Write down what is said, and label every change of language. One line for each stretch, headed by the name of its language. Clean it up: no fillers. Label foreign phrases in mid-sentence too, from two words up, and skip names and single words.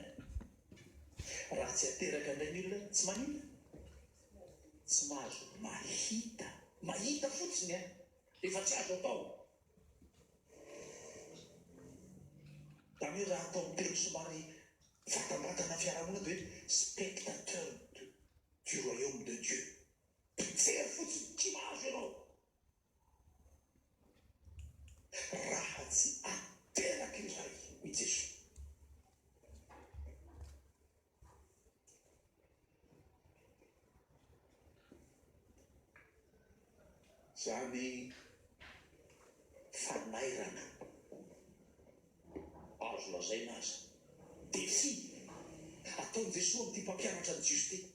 Malagasy: Raha tsy ateraka indray ny olona tsy manina, tsy mahazo mahita fotsiny efa tsy azo atao. Zany hoe raha atao miteny somary vatambatana fiarahamonina dia hoe
French: spectateur du royaume de Dieu.
Malagasy: Mpijery fotsiny tsy mahazo ianao. Raha tsy ateraka iray i Jesosy. Zany fanairana azo lazaina azy defi ataon'i Jesosy amin'ity mpampianatra ny Jiosy ty.